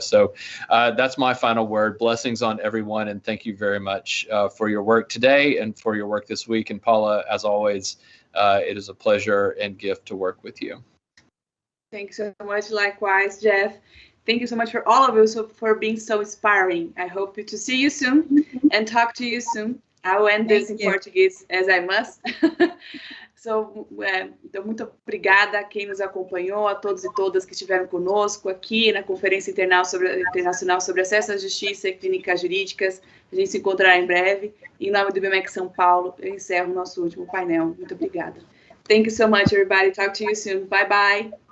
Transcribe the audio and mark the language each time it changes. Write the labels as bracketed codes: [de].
[en] So that's my final word. Blessings on everyone, and thank you very much for your work today and for your work this week. And Paula, as always, it is a pleasure and gift to work with you. Thanks so much. Likewise, Jeff. Thank you so much for all of you for being so inspiring. I hope to see you soon and talk to you soon. I will end this in Portuguese as I must. [pt] So, muito obrigada a quem nos acompanhou, a todos e todas que estiveram conosco aqui na Conferência Internacional sobre Acesso à Justiça e Clínicas Jurídicas. A gente se encontrará em breve. Em nome do Ibmec São Paulo, eu encerro o nosso último painel. Muito obrigada. [en] Thank you so much, everybody. Talk to you soon. Bye-bye.